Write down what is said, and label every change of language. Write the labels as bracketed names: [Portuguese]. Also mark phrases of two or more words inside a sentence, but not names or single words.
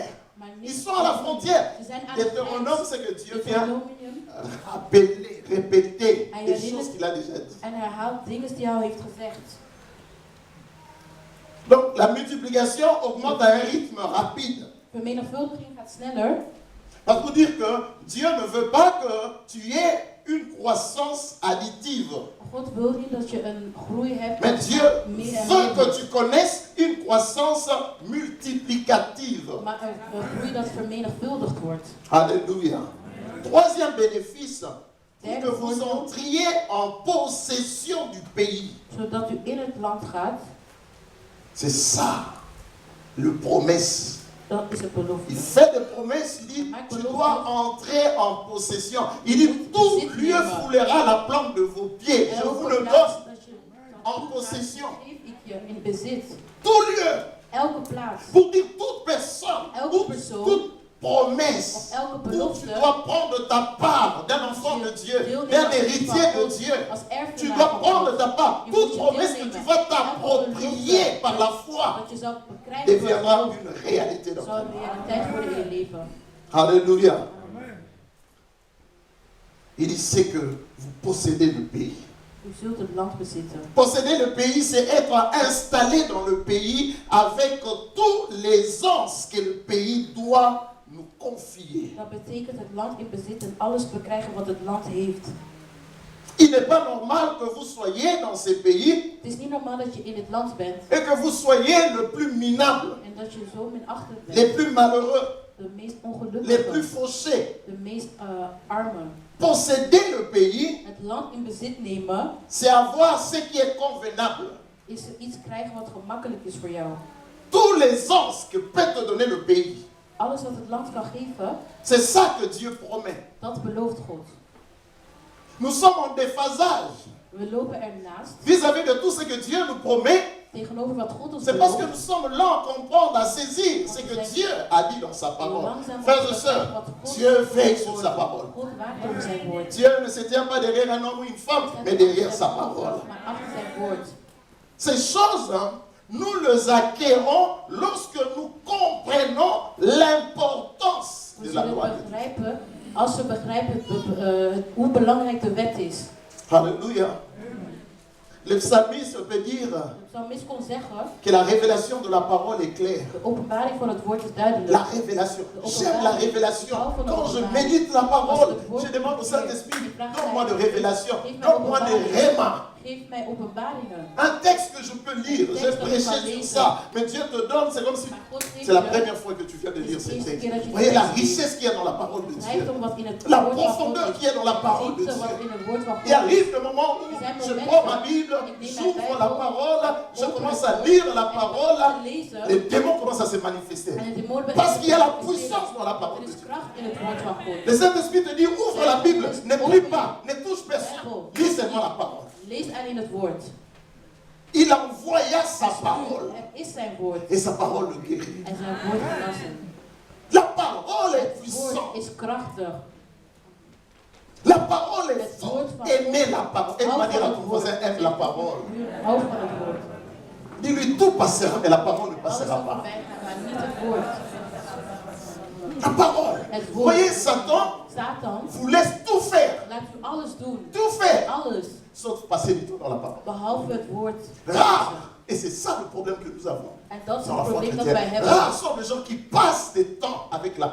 [Dutch] Maar [French] Ils [Dutch] niet [French] sont à la frontière. [Dutch] Ze zijn aan de [French] Deutéronome, [Dutch] grens. [French] c'est que Dieu vient [Dutch] Deuteronomium. [French] rappeler, répéter [Dutch] Hij [French] les [Dutch] herinnert [French] choses qu'il a déjà dit. [Dutch] En herhaalt dingen die hij al heeft gezegd. [French] Donc la multiplication augmente à un rythme rapide. [Dutch] Vermenigvuldiging gaat sneller. [French] Parce pour dire que Dieu ne veut pas que tu aies une croissance additive. [Dutch] God wil niet dat je een groei hebt. [French] Mais Dieu [Dutch] meer en [French] veut [Dutch] meer. [French] que tu connaisses une croissance multiplicative. [Dutch] Maar een groei dat vermenigvuldigd wordt. [French] Alléluia. Troisième bénéfice, pour que vous entriez en possession du pays. [Dutch] Zodat u in het land gaat. [French] C'est ça, le promesse. [Dutch] Dat is het belofte. [French] Il fait des promesses, il dit, tu dois entrer en possession. Il dit, tout lieu foulera la plante de vos pieds. Je vous le donne en possession. [Dutch] Geef ik je in bezit. [French] Tout lieu. [Dutch] Elke plaats. [French] Pour dire toute personne, toute promesse, [Dutch] Of elke [French] où tu [Dutch] belofte. [French] dois prendre ta part d'un enfant de Dieu, d'un héritier de Dieu. [Dutch] Als [French] Tu [Dutch] erfgenaam [French] dois [Dutch] van [French] prendre [Dutch] God. [French] ta part. [Dutch] Je [French] Toute [Dutch] moet je [French] promesse que tu [Dutch] deelnemen. [French] vas t'approprier par la foi [Dutch] Dat je zal bekrijgen [French] deviendra [Dutch] door [French] une réalité dans ta [Dutch] zal [French] vie. [Dutch] realiteit worden in je leven. [French] Alléluia. Il dit, c'est que vous possédez le pays. [Dutch] U zult het land bezitten. [French] Posséder le pays, c'est être installé dans le pays avec tous les ans que le pays doit nous confier. [Dutch] Dat betekent het land in bezit en alles bekrijgen wat het land heeft. [French] Il n'est pas normal que vous soyez dans ces pays [Dutch] Het is niet normaal dat je in het land bent [French] et que vous soyez le plus minable, [Dutch] en dat je zo minachtend [French] les [Dutch] bent. [French] plus malheureux, [Dutch] De meest [French] les plus [Dutch] ongelukkige, [French] fauchés. [Dutch] de meest armen. [French] Posséder le pays, [Dutch] Het land in bezit nemen [French] c'est avoir ce qui est convenable. [Dutch] is iets krijgen wat gemakkelijk is voor jou. [French] Tous les ans que peut te donner le pays, [Dutch] Alles wat het land kan geven, [French] c'est ça que Dieu promet. [Dutch] dat belooft God. [French] Nous sommes en déphasage [Dutch] We lopen ernaast [French] vis-à-vis de tout ce que Dieu nous promet. [Dutch] tegenover wat God ons [French] C'est parce que [Dutch] belooft. [French] nous sommes lents à comprendre, à saisir ce que Dieu a dit dans sa parole. Frères et sœurs, Dieu veille sur sa parole. [Dutch] God waakt over zijn woord. [French] Dieu ne se tient pas derrière un homme ou une femme, mais derrière sa parole. [Dutch] Maar achter zijn woord. [French] Ces choses, nous les acquérons lorsque nous comprenons l'importance [Dutch] We [French] de la [Dutch] zullen [French] loi. [Dutch] het begrijpen als we begrijpen hoe belangrijk de wet is. [French] Alléluia. Le psalmiste peut dire [Dutch] De psalmist kon zeggen, [French] que la révélation de la parole est claire. [Dutch] de openbaring van het woord is duidelijk. [French] La révélation. J'aime la révélation. Quand je médite la parole, je demande au Saint-Esprit, donne-moi de révélation. Donne-moi des rhémas. [Dutch] Geef mij openbaringen. [French] Un texte que je peux lire, j'ai prêché sur ça, mais Dieu te donne, c'est comme si c'est la première fois que tu viens de lire ce texte. Vous voyez la richesse qu'il y a dans la parole de Dieu, la profondeur qu'il y a dans la parole de Dieu. Il arrive le moment où je prends ma Bible, j'ouvre la parole, je commence à lire la parole, les démons commencent à se manifester. Parce qu'il y a la puissance dans la parole de Dieu. Le Saint-Esprit te dit, ouvre la Bible, ne plie pas, ne touche personne, lis seulement la parole. [Dutch] Lees alleen het woord. [French] Il envoya sa parole. [Dutch] Het is zijn woord. [French] Et sa parole le guérit. [Dutch] En zijn woord genassen. [French] La parole est [Dutch] Het woord [French] puissante. [Dutch] is krachtig. [French] La parole est forte. Aimez la parole. Et de manière à ton voisin, aime la parole. [Dutch] Hou van het woord. [French] Dis-lui, tout passera, mais la parole ne [Dutch] Alles [French] passera [Dutch] zal [French] pas. [Dutch] voorbij gaan, maar niet het woord. [French] La parole. Vous voyez, Satan [Dutch] Satan [French] vous laisse tout faire. [Dutch] laat u alles doen. [French] Tout faire. [Dutch] Alles. [French] Sauf passer du temps dans la parole. [Dutch] Behalve het woord. [French] Rare. Et c'est ça le problème que nous avons. [Dutch] En dat is [French] Dans [Dutch] het [French] la foi [Dutch] probleem dat wij [French] chrétienne. [Dutch] hebben. [French] Rares sont les gens qui passent du temps avec la